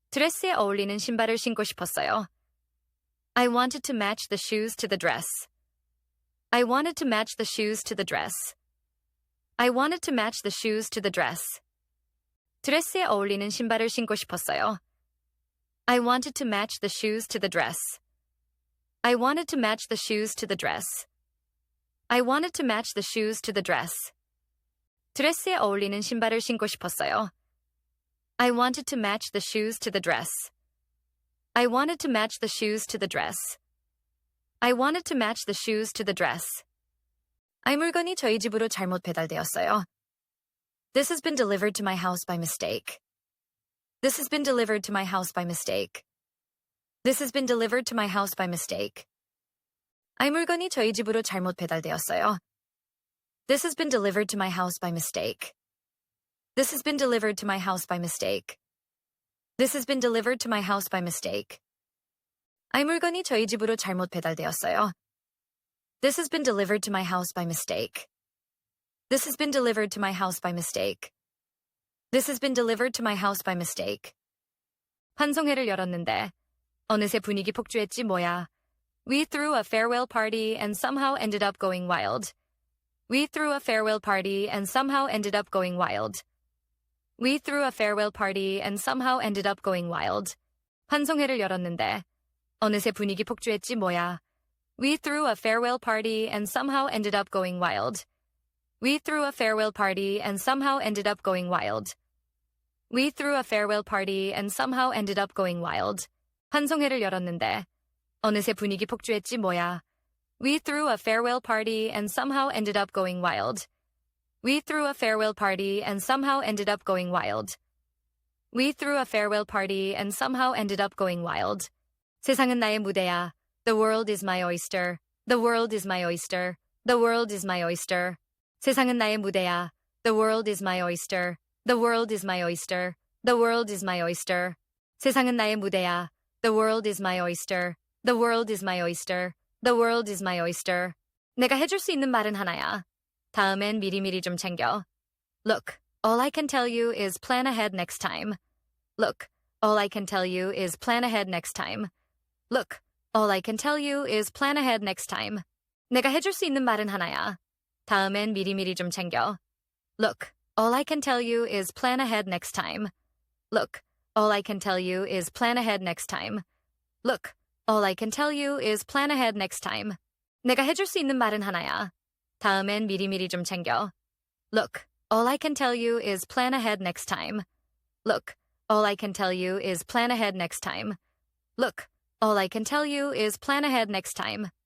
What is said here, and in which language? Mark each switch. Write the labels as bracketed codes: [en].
[ko] 드레스에 어울리는 신발을 신고 싶었어요. [en] I wanted to match the shoes to the dress. I wanted to match the shoes to the dress. I wanted to match the shoes to the dress. [ko] 드레스에 어울리는 신발을 신고 싶었어요. [en] I wanted to match the shoes to the dress. I wanted to match the shoes to the dress. I wanted to match the shoes to the dress. [ko] 드레스에 어울리는 신발을 신고 싶었어요. [en] I wanted to match the shoes to the dress. I wanted to match the shoes to the dress. I wanted to match the shoes to the dress. [ko] 이 물건이 저희 집으로 잘못 배달되었어요. [en] This has been delivered to my house by mistake. This has been delivered to my house by mistake. This has been delivered to my house by mistake. [ko] 이 물건이 저희 집으로 잘못 배달되었어요. [en] This has been delivered to my house by mistake. This has been delivered to my house by mistake. This has been delivered to my house by mistake. [ko] 이 물건이 저희 집으로 잘못 배달되었어요. [en] This has been delivered to my house by mistake. This has been delivered to my house by mistake. This has been delivered to my house by mistake. [ko] 환송회를 열었는데 어느새 분위기 폭주했지 뭐야. [en] We threw a farewell party and somehow ended up going wild. We threw a farewell party and somehow ended up going wild. We threw a farewell party and somehow ended up going wild. [ko] 환송회를 열었는데 어느새 분위기 폭주했지 뭐야. [en] We threw a farewell party and somehow ended up going wild. We threw a farewell party and somehow ended up going wild. We threw a farewell party and somehow ended up going wild. [ko] 환송회를 열었는데 어느새 분위기 폭주했지 뭐야. [en] We threw a farewell party and somehow ended up going wild. We threw a farewell party and somehow ended up going wild. We threw a farewell party and somehow ended up going wild. [ko] 세상은 나의 무대야. [en] The world is my oyster. The world is my oyster. The world is my oyster. [ko] 세상은 나의 무대야. [en] The world is my oyster. The world is my oyster. The world is my oyster. [ko] 세상은 나의 무대야. [en] The world is my oyster. The world is my oyster. The world is my oyster. [ko] 내가 해줄 수 있는 말은 하나야. 다음엔 미리미리 좀 챙겨. [en] Look, all I can tell you is plan ahead next time. Look, all I can tell you is plan ahead next time. Look, all I can tell you is plan ahead next time. [ko] 내가 해줄 수 있는 말은 하나야. 다음엔 미리미리 좀 챙겨. [en] Look, all I can tell you is plan ahead next time. Look, all I can tell you is plan ahead next time. Look, all I can tell you is plan ahead next time. [ko] 내가 해줄 수 있는 말은 하나야. 다음엔 미리미리 좀 챙겨. [en] Look, all I can tell you is plan ahead next time. Look, all I can tell you is plan ahead next time. Look, all I can tell you is plan ahead next time.